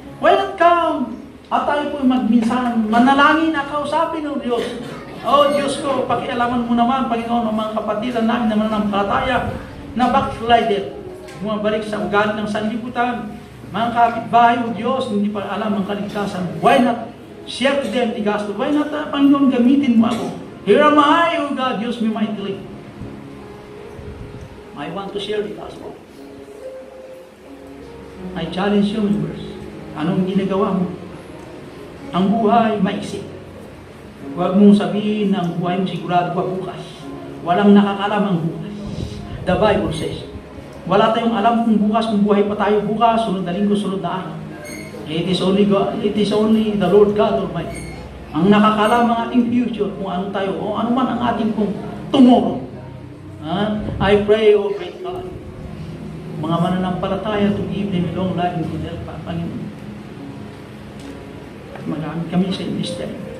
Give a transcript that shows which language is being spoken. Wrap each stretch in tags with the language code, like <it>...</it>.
<en>Why not come?</en> <tl>At tayo po magminsan manalangin na kausapin ng Diyos. Oh Diyos ko, pakialaman mo naman, Panginoon, ang mga kapatiran namin na mananampalataya na backslider. Bumabalik sa ugali ng sanlibutan. Mga kapitbahay o Diyos, hindi pa alam ang kaligtasan.</tl> <en>Why not share to them the gospel? Why not, Panginoon,</en> <tl>gamitin mo ako?</tl> <en>Here am I, O God, use me mightily. I want to share the gospel. I challenge you, members.</en> <tl>Anong ginagawa mo? Ang buhay, maisip. Huwag mong sabihin na ang buhay mo sigurado pa bukas. Walang nakakalam ang bukas.</tl> <en>The Bible says,</en> <tl>wala tayong alam kung bukas, kung buhay pa tayo bukas, sunod na linggo, sunod na araw.</tl> <en>It is only the Lord God Almighty.</en> <tl>Ang nakakalam ang ating future, kung ano tayo, o ano man ang ating kung tomorrow.</tl> <en>I pray, O great God,</en> <tl>mga mananampalataya</tl> <en>to give them long life and good health, Panginoon.</en> <tl>Magamit kami sa</tl> <en>this time.</en>